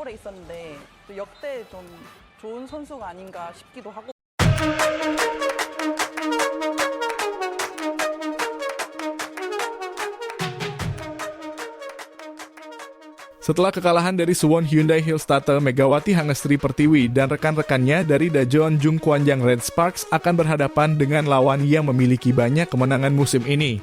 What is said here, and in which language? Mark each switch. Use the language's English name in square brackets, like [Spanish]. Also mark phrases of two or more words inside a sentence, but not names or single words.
[Korean] 시절에 있었는데 또 역대 좀 좋은 선수가 아닌가 싶기도 하고. [Indonesian] Setelah kekalahan dari Suwon Hyundai Hillstatter, Megawati Hangestri Pertiwi dan rekan-rekannya dari Daejeon Jungkwanjang Red Sparks akan berhadapan dengan lawan yang memiliki banyak kemenangan musim ini.